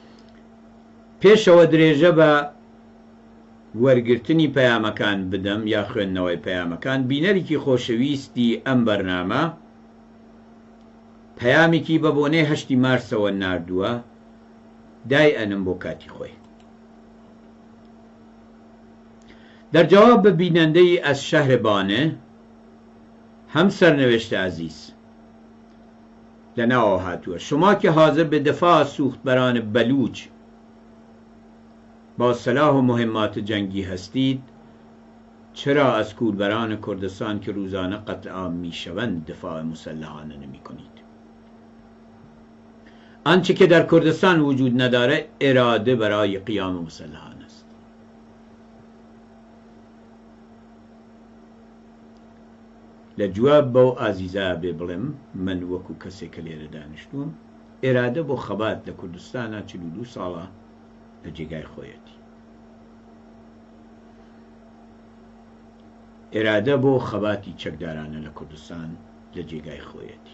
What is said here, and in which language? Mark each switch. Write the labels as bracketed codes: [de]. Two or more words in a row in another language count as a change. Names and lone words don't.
[ckb] پێشەوە درێژە بە وەرگرتنی پەیامەکان بدەم یا خوێندنەوەی پەیامەکان، بینەرێکی خۆشەویستی ئەم بەرنامە پەیامێکی بە بۆنەی 8 مارسەوە ناردووە دای ئەنم بۆ کاتی خۆی. دەرجەواب بە بینەندەی ئەس شەهربانێ [fa] هم سرنوشت عزیز [ckb] لناو هاتووە. [fa] شما که حاضر به دفاع سوختبران بلوچ با سلاح و مهمات جنگی هستید، چرا از کوربران کردستان که روزانه قتل عام میشوند دفاع مسلحانه نمی کنید؟ آنچه که در کردستان وجود نداره اراده برای قیام مسلحانه است. [ckb] لجواب بو عزیزا ببڵێم من وەکو کەسێک کە لێرە دانیشتووم ئێرادە بۆ خەبات لە کوردستانە 42 ساڵە لە جێگای خۆیەتی. ئێرادە بۆ خەباتی چەکدارانە لە کوردستان لە جێگای خۆیەتی.